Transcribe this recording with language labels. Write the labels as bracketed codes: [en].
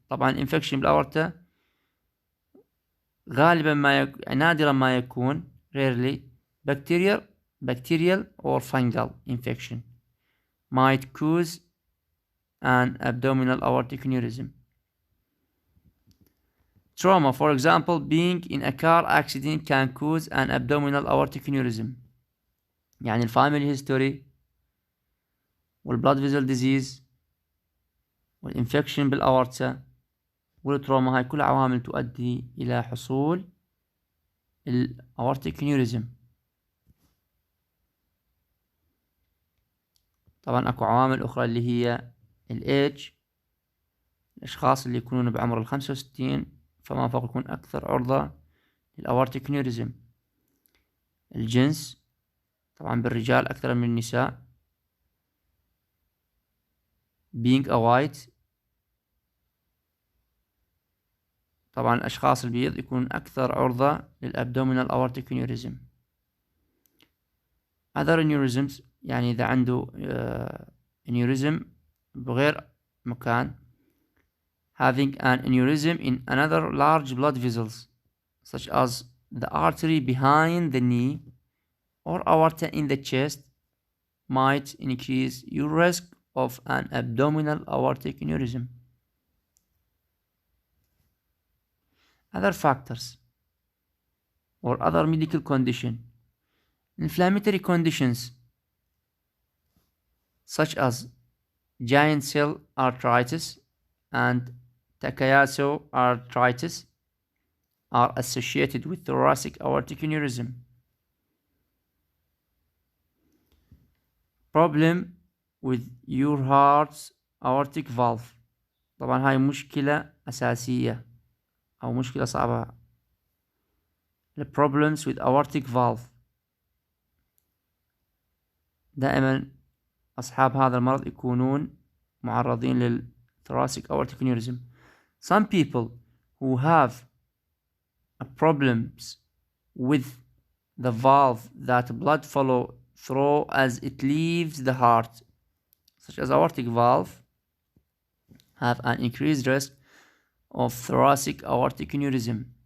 [ar] طبعا infection بالأورطة غالبا نادرا ما يكون [en] rarely bacterial or fungal infection might cause an abdominal aortic aneurysm. Trauma, for example, being in a car accident can cause an abdominal aortic aneurysm. [ar] يعني الفاميلي هيستوري والبلاد فيزل ديزيز والانفكشن بالاورتا والتروما، هاي كل عوامل تؤدي الى حصول الاورتيك انيوريزم. طبعا اكو عوامل اخرى اللي هي الايج، الاشخاص اللي يكونون بعمر 65 فما فوق يكون اكثر عرضة للاورتيك انيوريزم. الجنس، طبعا بالرجال اكثر من النساء. [en] being a white، [ar] طبعا الاشخاص البيض يكون اكثر عرضة للابدومينال aortic aneurysm. [en] other aneurysms، [ar] يعني اذا عنده aneurysm بغير مكان، [en] having an aneurysm in another large blood vessels such as the artery behind the knee or aorta in the chest might increase your risk of an abdominal aortic aneurysm. Other factors or other medical condition: inflammatory conditions such as giant cell arteritis and Takayasu arteritis are associated with thoracic aortic aneurysm. Problem with your heart's aortic valve، [ar] طبعا هاي مشكلة أساسية أو مشكلة صعبة. [en] The problems with aortic valve، [ar] دائما أصحاب هذا المرض يكونون معرضين للthoracic aortic aneurysm. [en] Some people who have problems with the valve that blood follow through as it leaves the heart, such as aortic valve, have an increased risk of thoracic aortic aneurysm.